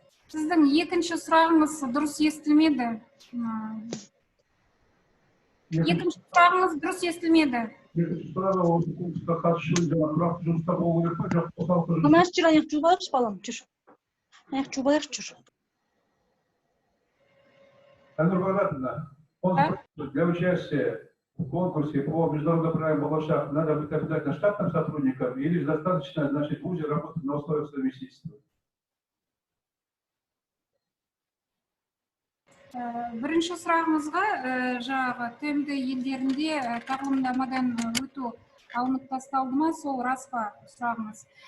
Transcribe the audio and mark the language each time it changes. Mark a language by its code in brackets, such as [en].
[kk] Сіздің екінші сұрағыңыз дұрыс естілмеді. Екінші сұрағыңыз дұрыс естілмеді. Екінші сұрағы осы конкурсқа қатысу жаңағы тұрақты жұмыста болу керек па, жоқ қосалқы жұмыс? Мамаш жүр, аяқ жуып балам, жүр. Аяқ жуып жүр. [ru] Анна Ивановна, для участия в конкурсе по международной программе «Балашах» надо быть обязательно штатным сотрудником или достаточно, значит, в ВУЗе работать на условиях совместительства? [kk] Бірінші сұрағыңызға жаңағы тмд елдерінде тағылымдамадан өту алынып тасталды ма, сол рас па сұрағыңыз.